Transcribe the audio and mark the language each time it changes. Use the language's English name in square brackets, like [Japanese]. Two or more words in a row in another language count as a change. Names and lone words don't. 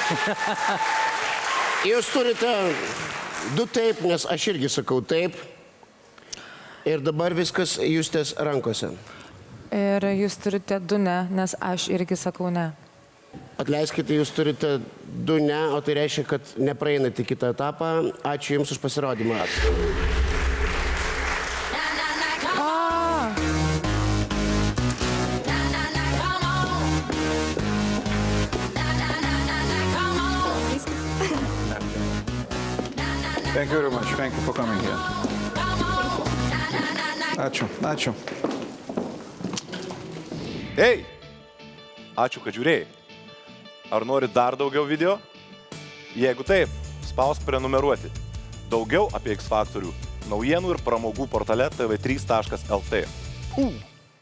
[Lithuanian] Jūs turite 2 taip, nes aš irgi sakau taip. Ir dabar viskas Justės rankose. Ir jūs turite 2 ne, nes aš irgi sakau ne. Atleiskite, jūs turite 2 ne, o tai reiškia, kad nepraeinate kitą etapą. Ačiū Jums už pasirodymą. [English] Thank you very much. Thank you for coming here. [Lithuanian] Ačiū, ačiū. Ei! Ačiū, kad žiūrėjai. Ar nori dar daugiau video? Jeigu taip, spausk prenumeruoti. Daugiau apie X Faktorių naujienų ir pramogų portale tv3.lt.